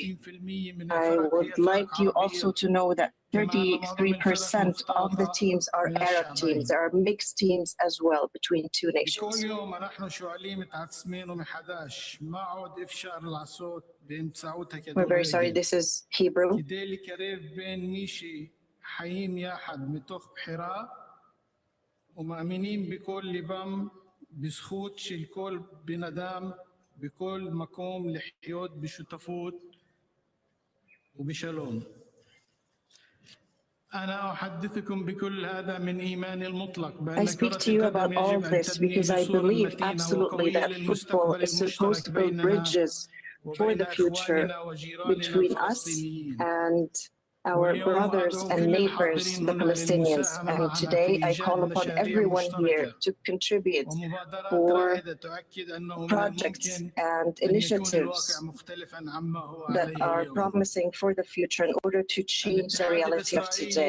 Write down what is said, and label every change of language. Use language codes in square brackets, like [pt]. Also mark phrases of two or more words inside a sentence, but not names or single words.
[en] I would like you also to know that 33% of the teams are Arab teams. There are mixed teams as well between two nations. We're very sorry, this is Hebrew. [he] חיים יחד מתוך בחירה ומאמינים בכל ליבם בזכות של כל בן אדם בכל מקום לחיות בשותפות ובשלום. [ar] أنا أحدثكم بكل هذا من إيماني المطلق [en] I speak to you about all of this because I believe absolutely that football is supposed to build bridges for the future between us and our brothers and neighbors, the Palestinians. And today I call upon everyone here to contribute for projects and initiatives that are promising for the future in order to change the reality of today.